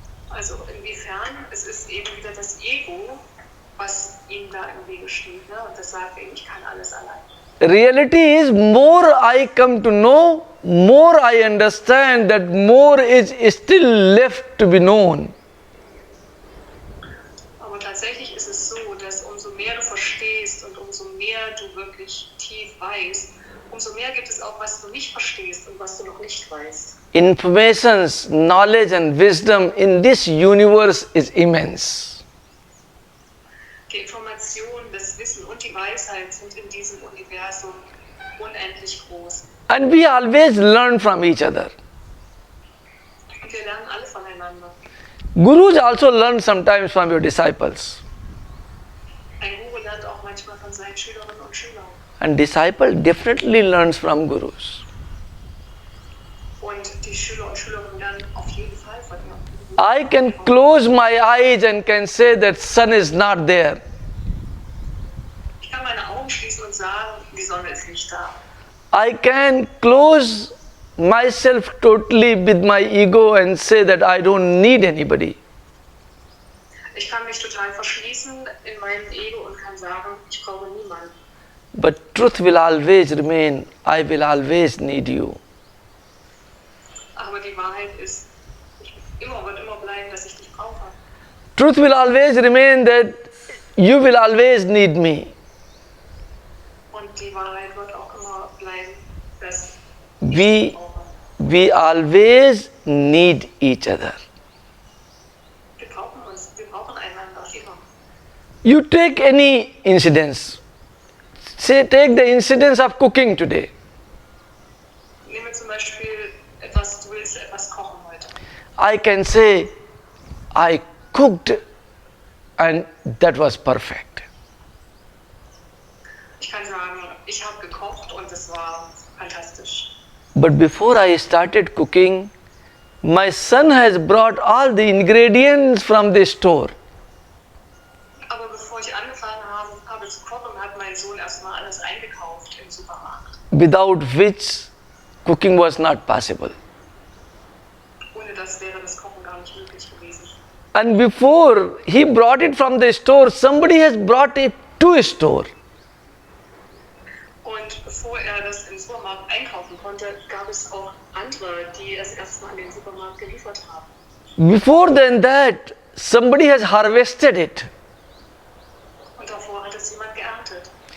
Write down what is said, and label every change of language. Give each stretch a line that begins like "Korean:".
German: Also inwiefern? Es ist eben wieder das Ego, was ihm da im Wege steht. Ne? Und das sagt ihm, ich kann alles allein.
English: Reality is, more I come to know, more I understand that more is still left to be known.
German: Aber tatsächlich ist es so, dass umso mehr du verstehst und umso mehr du wirklich tief weißt, umso mehr gibt es auch, was du nicht verstehst und was du noch nicht weißt.
English: Informations, knowledge and wisdom in this universe is immense.
German: Die Information, das Wissen und die Weisheit sind in diesem Universum unendlich groß.
English: And we always learn from each other.
German: Und wir lernen alle voneinander.
English: Gurus also learn sometimes from your disciples.
German: Ein Guru lernt auch manchmal von seinen Schülerinnen und Schülern.
English: And disciple definitely learns from gurus.
German: Und die Schüler und Schülerinnen lernen auf jeden Fall von ihm.
English: I can close my eyes and can say that sun is not there.
German: Ich kann meine Augen schließen und sagen, die Sonne ist nicht da.
English: I can close myself totally with my ego and say that I don't need anybody.
German: Ich kann mich total verschließen in meinem Ego und kann sagen, ich brauche niemanden.
English: But truth will always remain. I will always need you.
German: Aber die Wahrheit ist, wird immer bleiben, dass ich dich brauche.
English: Truth will always remain that you will always need me.
German: Und die Wahrheit wird auch immer bleiben, dass ich
English: We,
German: dich brauche.
English: we always need each other.
German: Wir brauchen einander immer.
English: You take any incidents. Say, take the incidence of cooking today.
German: Nehme zum Beispiel du willst etwas kochen heute.
English: I can say, I cooked and that was perfect.
German: Ich kann sagen, ich habe gekocht und es war fantastisch.
English: But before I started cooking, my son has brought all the ingredients from the store.
German: Aber bevor ich angefangen habe zu kochen, hat mein Sohn erstmal alles eingekauft im Supermarkt.
English: Without which cooking was not possible.
German: Ohne das wäre das Kochen gar nicht möglich gewesen.
English: And before he brought it from the store, somebody has brought it to a store.
German: Und bevor er das im Supermarkt einkaufen konnte, gab es auch andere, die es erstmal an den Supermarkt geliefert haben.
English: Before then that, somebody has harvested it.
German: Und davor hat es jemand geerntet.